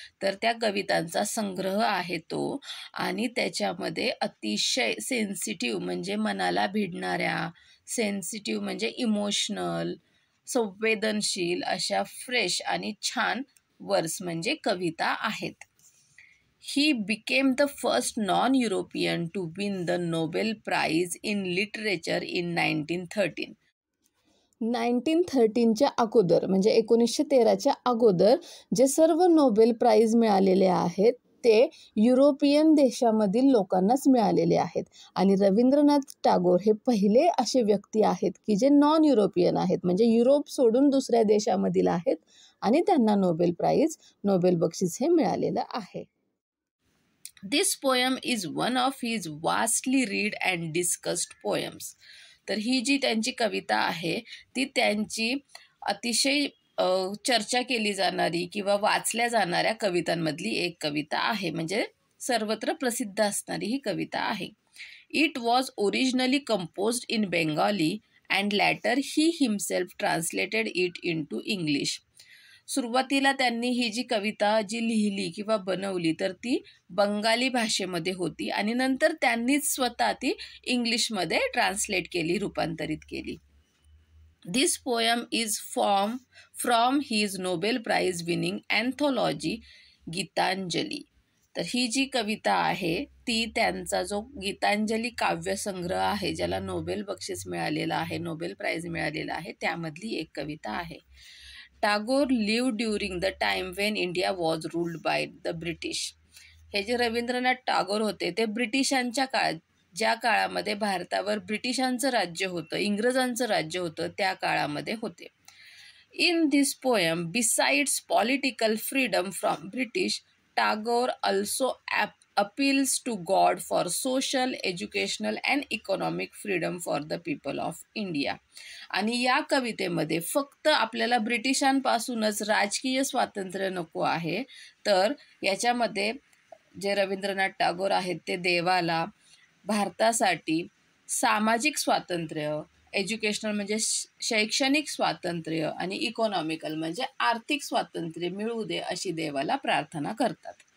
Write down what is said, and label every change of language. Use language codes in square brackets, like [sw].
[mr] तर त्या कवितांचा संग्रह आहे तो आणि त्याच्यामध्ये अतिशय सेन्सिटिव्ह म्हणजे मनाला भिडणाऱ्या, सेन्सिटिव्ह म्हणजे इमोशनल, संवेदनशील अशा फ्रेश आणि छान वर्स म्हणजे कविता आहेत. [en] He became the first non-European to win the Nobel Prize in Literature in 1913. [mr] 1913च्या अगोदर म्हणजे 1913च्या अगोदर जे सर्व नोबेल प्राइज मिळालेले आहेत ते युरोपियन देशामधील लोकांनाच मिळालेले आहेत. आणि रवींद्रनाथ टागोर हे पहिले असे व्यक्ती आहेत की जे नॉन युरोपियन आहेत, म्हणजे युरोप सोडून दुसऱ्या देशामधील आहेत आणि त्यांना नोबेल प्राइज, नोबेल बक्षीस हे मिळालेलं आहे. [en] This poem is one of his vastly read and discussed poems. [mr] तर ही जी त्यांची कविता आहे ती त्यांची अतिशय चर्चा केली जाणारी किंवा वाचल्या जाणाऱ्या कवितांमधली एक कविता आहे, म्हणजे सर्वत्र प्रसिद्ध असणारी ही कविता आहे. [en] It was originally composed in Bengali and later he himself translated it into English. [mr] सुरुवातीला त्यांनी ही जी कविता जी लिहिली किंवा बनवली तर ती बंगाली भाषेमध्ये होती आणि नंतर त्यांनीच स्वतः ती इंग्लिशमध्ये ट्रान्सलेट केली, रूपांतरित केली. [en] This poem is from his Nobel prize winning anthology Gitanjali. [mr] तर ही जी कविता आहे ती त्यांचा जो गीतांजली काव्यसंग्रह आहे ज्याला नोबेल बक्षीस मिळालेलं आहे, नोबेल प्राइज मिळालेलं आहे, त्यामधली एक कविता आहे. [en] Tagore lived during the time when India was ruled by the British. [mr] हे जे रवींद्रनाथ टागोर होते ते ब्रिटिशांच्या काळात, ज्या काळामध्ये भारतावर ब्रिटिशांचं राज्य होतं, इंग्रजांचं राज्य होतं, त्या काळामध्ये होते. [en] In this poem besides political freedom from British, Tagore also appeals to God for social, educational and economic freedom for the people of India. [mr] आणि या कवितेमध्ये फक्त आपल्याला ब्रिटिशांपासूनच राजकीय स्वातंत्र्य नको आहे, तर याच्यामध्ये जे रवींद्रनाथ टागोर आहेत ते देवाला, भारतासाठी सामाजिक स्वातंत्र्य, एज्युकेशनल म्हणजे शैक्षणिक स्वातंत्र्य आणि इकॉनॉमिकल म्हणजे आर्थिक स्वातंत्र्य मिळू दे अशी देवाला प्रार्थना करतात.